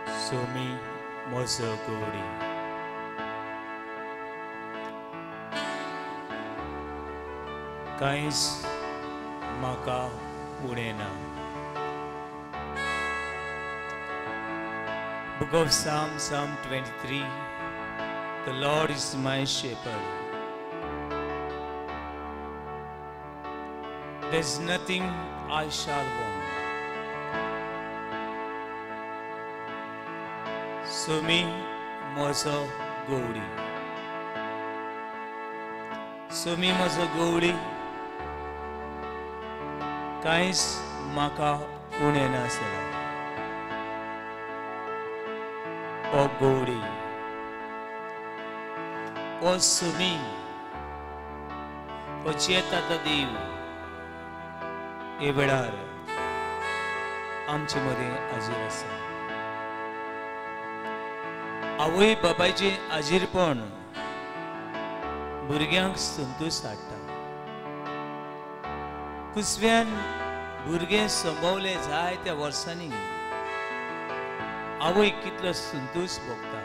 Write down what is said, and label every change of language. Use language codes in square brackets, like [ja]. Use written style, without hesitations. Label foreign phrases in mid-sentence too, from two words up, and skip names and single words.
[kok] सोमी मोसो गोडी कांयच म्हाका उणेना. [en] Book of Psalm 23. The Lord is my shepherd. There's nothing I shall want. [kok] Somi moso godi. Somi moso godi. Kains maka unena sela. O godi. O somi. O cheta dev. एवेळार आमचे मदे आजीर आसा. आवय बापायचे आजीरपण भुरग्यांक संतोश हाडटा. कुसव्यान भुरगे संभवले जायत्या वर्सांनी आवय कितलो संतोष भोगता.